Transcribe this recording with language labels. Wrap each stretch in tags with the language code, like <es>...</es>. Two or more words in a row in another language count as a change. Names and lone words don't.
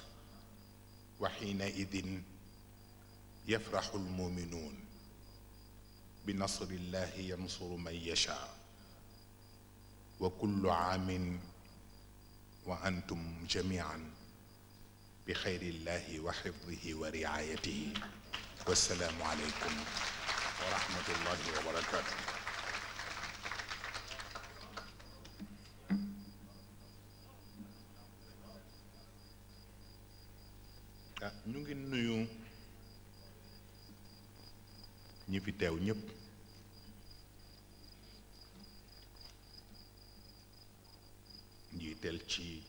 <ar>وحينئذ يفرح المؤمنون بنصر الله ينصر من يشاء. وكل عام وأنتم جميعا بخير الله وحفظه ورعايته. والسلام عليكم ورحمة الله وبركاته.</ar> <wo>ñu ngi nuyu ñi fi teew ñëpp njiitel ci</wo>